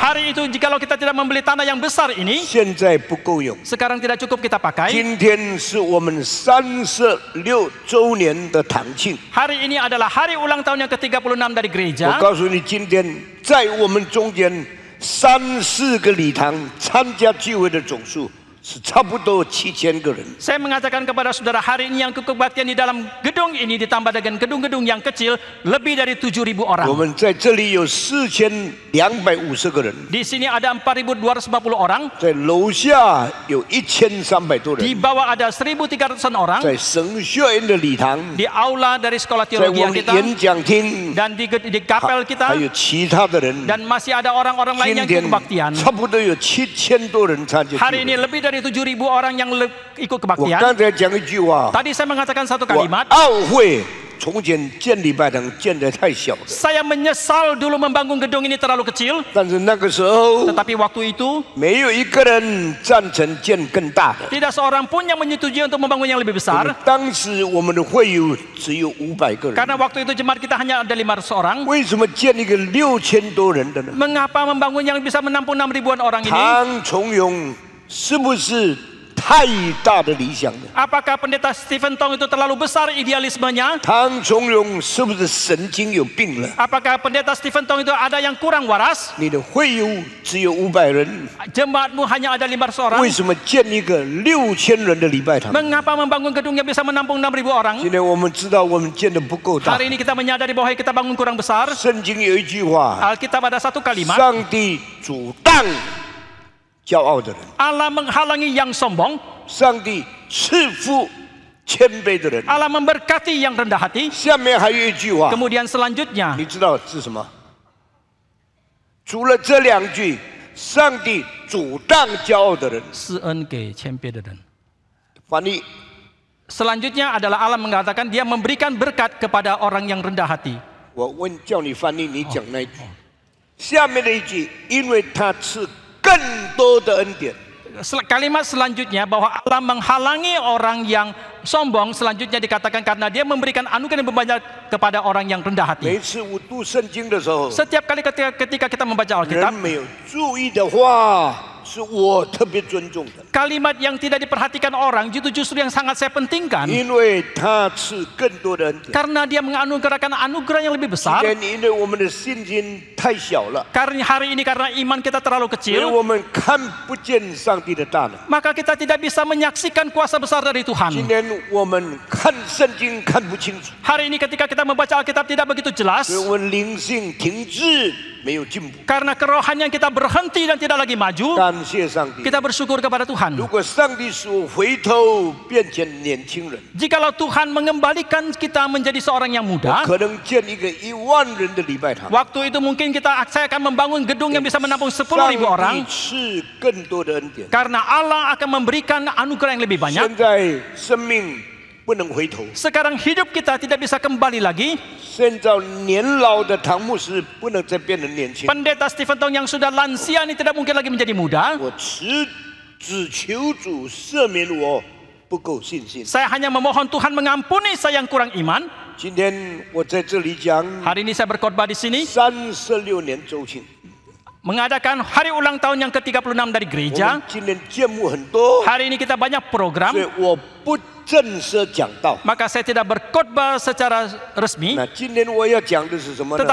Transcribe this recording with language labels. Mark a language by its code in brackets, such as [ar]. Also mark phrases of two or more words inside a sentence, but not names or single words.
[id] Hari itu jikalau kita tidak membeli tanah yang besar ini, [zh] 现在不够用。 [id] sekarang tidak cukup kita pakai. [zh] 今天是我们36周年的堂庆。 [id] Hari ini adalah hari ulang tahun yang ke-36 dari [zh] 我 [id] gereja. [zh] 告诉你，今天在我们中间3-4个礼堂参加聚会的总数是差不多7000个人。 [id] Saya mengatakan kepada saudara, hari ini yang kebaktian di dalam gedung ini ditambah dengan gedung-gedung yang kecil lebih dari 7.000 [zh] 我 [id] orang. [zh] 们在这里有4250个人， [id] Di sini ada 4.250 orang. [zh] 在楼下有1300多 [id] Di [zh] 人， [id] bawah ada 1.300 orang. [zh] 在神学院的礼堂， [id] Di aula dari sekolah [zh] 在我 [id] teologi [zh] 们的 [id] kita [zh] 演讲厅， [id] dan di kapel [zh] 还 [id] kita, [zh] 有其他的人。 [id] dan masih ada orang-orang lain [zh] 今 [id] yang [zh] 天 [id] ikut kebaktian. [zh] 差不多有7000多人参加聚 [id] Hari ini [zh] 会。 [id] lebih dari 7.000 orang yang ikut [zh] 我 [id] kebaktian. [zh] 刚才讲一句话， [id] Tadi saya mengatakan satu [zh] 我 [id] kalimat. [zh] 懊悔从前建礼拜堂建得太小了， [id] Saya menyesal dulu membangun gedung ini terlalu kecil. [zh] 但是那个时候 [id] Tetapi waktu itu [zh] 没有一个人赞成建更大的。 [id] tidak seorang pun yang menyetujui untuk membangun yang lebih besar. [zh] 当时我们的会友只有500个人， [id] Karena waktu itu jemaat kita hanya ada 500 orang. [zh] 为什么建一个6000多人的呢？ [id] Mengapa membangun yang bisa menampung 6 ribuan orang ini? [zh] 唐崇荣是不是太大的理想呢？ [id] Apakah pendeta Stephen Tong itu terlalu besar idealismenya? [zh] 唐崇荣是不是神经有病了？ [id] Apakah pendeta Stephen Tong itu ada yang kurang waras? [zh] 你的会友只有500人， [id] Jemaatmu hanya ada 500 orang. [zh] 为什么建一个6000人的礼拜堂？ [id] Mengapa membangun gedung yang bisa menampung 6.000 orang? [zh] 今天我们知道我们建的不够大。 [id] Hari ini kita menyadari bahwa kita bangun kurang besar. [zh] 圣经有一句话： [id] Alkitab ada satu kalimat. [zh] 上帝阻挡骄傲的人， [id] Allah menghalangi yang sombong. [zh] 上帝赐福谦卑的人。 [id] Allah memberkati yang rendah hati. [zh] 下面还有一句话， [id] Kemudian selanjutnya, [zh] 你知道是什么？除了这两句，上帝阻挡骄傲的人。施恩给谦卑的人。翻译 [id] Selanjutnya adalah Allah mengatakan dia memberikan berkat kepada orang yang rendah hati. [zh] 我问叫你翻译，你讲那一句。下面的一句，因为他赐更多的恩典。 [id] Kalimat selanjutnya bahwa Allah menghalangi orang yang sombong, selanjutnya dikatakan karena dia memberikan anugerah yang banyak kepada orang yang rendah [zh] 每 [id] hati. [zh] 一次我读圣经的时候， [id] Setiap kali ketika kita membaca [zh] 人 [id] Alkitab, [zh] 没有注意的话，是我特别尊重的， [id] kalimat yang tidak diperhatikan orang itu justru yang sangat saya pentingkan. [zh] 因为他赐更多的恩典。 [id] Karena dia menganugerahkan anugerah yang lebih besar. [zh] 因为我们的信心太小了， [id] Karena hari ini karena iman kita terlalu [zh] 所以 [id] kecil, [zh] 我们看不见上帝的大能。 [id] maka kita tidak bisa menyaksikan kuasa besar dari [zh] 今 [id] Tuhan. [zh] 天我们看圣经看不清楚， [id] Hari ini ketika kita membaca Alkitab tidak begitu jelas, [zh] 所以我们灵性停滞，没有进步。 [id] karena kerohanian kita berhenti dan tidak lagi maju. [zh] 感谢上帝。 [id] Kita bersyukur kepada [zh] 如 [id] Tuhan. [zh] 果上帝使我回头变成年轻人， [id] Jikalau Tuhan mengembalikan kita menjadi seorang yang muda, [zh] 可能建一个10000人的礼拜堂。 [id] waktu itu mungkin saya akan membangun gedung yang bisa menampung 10.000 orang. [zh] 上帝赐更多的恩典。 [id] Karena Allah akan memberikan anugerah yang lebih [zh] 现 [id] banyak. [zh] 在生命不能回头， [id] Sekarang hidup kita tidak bisa kembali lagi. [zh] 现在年老的唐牧师不能再变成年轻。 [id] Pendeta Stephen Tong yang sudah lansia ini tidak mungkin lagi menjadi muda. [zh] 我只求主赦免我不够信心。 [id] Saya hanya memohon Tuhan mengampuni saya yang kurang iman. [zh] 今天我在这里讲 [id] Hari ini saya berkhotbah di sini [zh] 36 年周庆， [id] mengadakan hari ulang tahun yang ke-36 dari [zh] 我 [id] gereja. [zh] 们今天节目很多， [id] Hari ini kita banyak [zh] 所 [id] program, [zh] 以我不正式讲道。 [id] maka saya tidak berkhotbah secara resmi. [zh] 那今天我要讲的是什么呢？